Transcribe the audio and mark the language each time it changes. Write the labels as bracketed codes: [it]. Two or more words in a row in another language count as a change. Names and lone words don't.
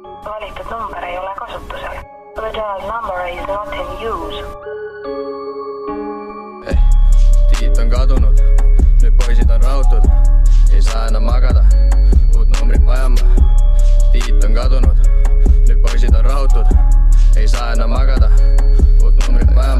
[et] valitud number ei ole kasutusel. [en] The dialed number is not in use. [et] Tiit on kadunud, nüüd poisid on rahutud, ei saa enam magada, uut numbrit vajama. Tiit on kadunud, nüüd poisid on rahutud, ei saa enam magada, uut numbrit vajama.